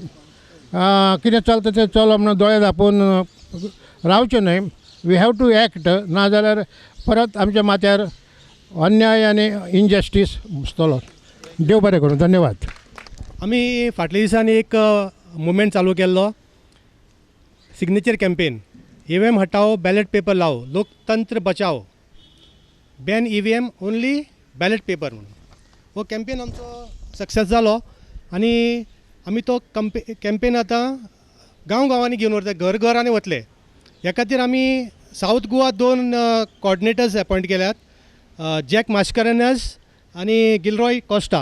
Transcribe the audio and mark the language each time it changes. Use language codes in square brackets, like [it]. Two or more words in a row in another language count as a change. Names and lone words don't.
[kok] कितें चलता तें चलप म्हणून दोळे धांपून रावचें न्हय. [en] we have to act, [kok] नाजाल्यार परत आमच्या माथ्यार अन्याय आनी इनजस्टीस बसतलो. देव बरें करूं. धन्यवाद. आमी फाटल्या दिसांनी एक मुवमेंट चालू केल्लो, [en] signature campaign, [hi] EVM हटाओ [en] ballot paper [hi] लाओ, लोकतंत्र बचाओ, [en] ban EVM only ballot paper म्हणून. [kok] हो कॅम्पेन आमचो सक्सेस जालो आनी आमी तो कॅम्पेन आतां गांवांनी घेवन वता, घर घरांनी वतले. ह्या खातीर आमी साऊथ गोवा 2 [en] coordinators appoint [kok] केल्यात, जॅक मास्कारेनस आनी गिलरॉय कॉस्टा.